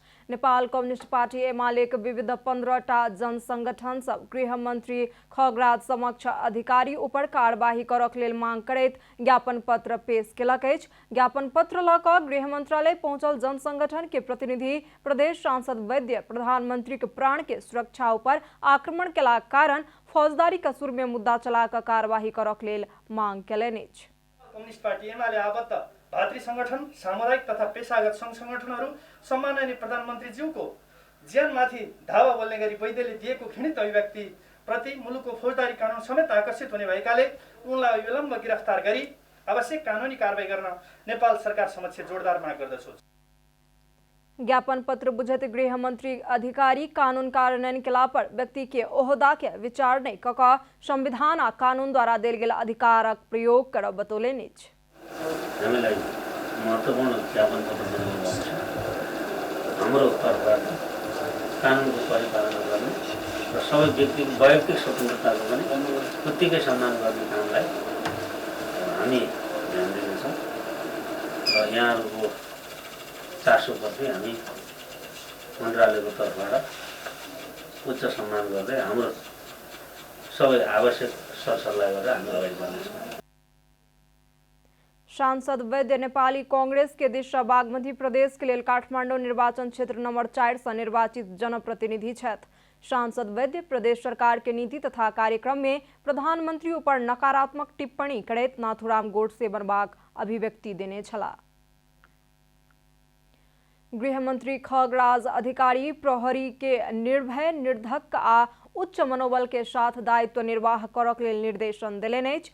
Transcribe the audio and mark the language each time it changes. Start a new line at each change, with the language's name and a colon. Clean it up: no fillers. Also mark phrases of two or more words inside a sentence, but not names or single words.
Maithili: नेपाल कम्युनिस्ट पार्टी एमालेक विविध 15टा जन संगठन सब गृह मंत्री खगराज समक्ष अधिकारी ऊपर कार्यवाही करक लेल मांग करैत ज्ञापन पत्र पेश केलक अछि। ज्ञापन पत्र लऽ कऽ गृह मंत्रालय पहुंचल जन संगठन के प्रतिनिधि प्रदेश सांसद वैद्य प्रधानमंत्री के प्राण के सुरक्षा ऊपर आक्रमण केलाक कारण फौजदारी कसूर में मुद्दा चला कऽ कार्यवाही करक लेल मांग केलनि अछि।
Nepali: कम्युनिस्ट पार्टी एमाले आबद्ध भातृ संगठन, सामुदायिक तथा पेशागत संघ संगठनहरू सम्माननीय प्रधानमन्त्रीज्यूको ज्यानमाथि धावा बोल्ने गरी वैद्यले दिएको घृणित अभिव्यक्ति प्रति मुलुकको फौजदारी कानुन समेत आकर्षित हुने भएकाले उनलाई अविलम्ब गिरफ्तार गरी आवश्यक कानुनी कारबाही गर्न नेपाल सरकार समक्ष जोरदार माग गर्दछु।
Maithili: ज्ञापन पत्र बुझत गृह मंत्री अधिकारी कानून कार्यान्वयन केला पर व्यक्ति के ओहदा के विचार नहीं कक संविधान आ कानून द्वारा देल गेल अधिकारक प्रयोग करब बतौले निच।
Nepali: हामीलाई महत्त्वपूर्ण ज्ञापन पत्र दिनुभएको छ। हाम्रो तर्फबाट कानुनको परिपालना गर्ने र सबै व्यक्तिको वैयक्तिक स्वतन्त्रताको पनि उत्तिकै सम्मान गर्ने कामलाई हामी ध्यान दिनेछौँ र यहाँहरूको चासोप्रति हामी मन्त्रालयको तर्फबाट उच्च सम्मान गर्दै हाम्रो सबै आवश्यक सरसल्लाह गरेर हामी अगाडि बढ्नेछौँ।
Maithili: सांसद वैद्य नेपाली कांग्रेस के दिशा बागमती प्रदेश के लिए काठमाडौँ निर्वाचन क्षेत्र नंबर 4 से निर्वाचित जनप्रतिनिधि छथि। सांसद वैद्य प्रदेश सरकार के नीति तथा कार्यक्रम में प्रधानमंत्री ऊपर नकारात्मक टिप्पणी करैत नाथुराम गोडसे बनबाक अभिव्यक्ति देने छला। गृह मंत्री खगराज अधिकारी प्रहरी के निर्भय निर्धक आ उच्च मनोबल के साथ दायित्व निर्वाह करक लेल निर्देशन देलैन अछि।